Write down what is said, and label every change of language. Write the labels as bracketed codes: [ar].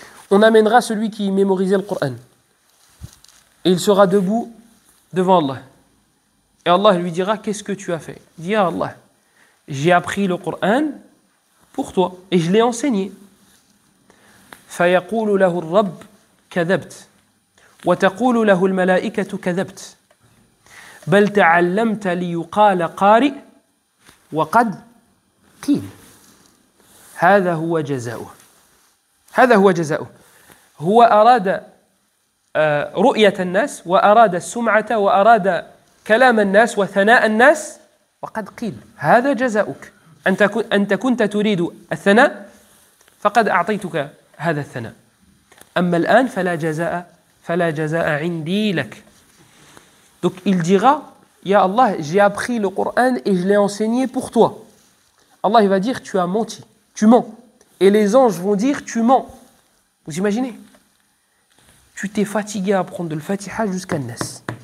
[fr] On amènera celui qui mémorisait le Qur'an. Et il sera debout devant Allah. Et Allah lui dira, qu'est-ce que tu as fait? Il dit, Allah, j'ai appris le Coran pour toi et je l'ai enseigné. [ar] فيقول له الرب كذبت وتقول له الملائكة كذبت بل تعلمت ليقال قارئ وقد قيل هذا هو جزاؤه. هذا هو جزاؤه. هو أراد رؤية الناس وأراد السمعة وأراد كلام الناس وثناء الناس وقد قيل هذا جزاؤك. أنت كنت تريد الثناء فقد أعطيتك هذا الثناء. أما الآن فلا جزاء عندي لك. [fr] Donc il dira, Ya Allah, j'ai appris le Coran et je l'ai enseigné pour toi. Allah il va dire, tu as menti, tu mens. Et les anges vont dire, tu mens. Vous imaginez? Tu t'es fatigué à apprendre le Fatiha jusqu'à Nas.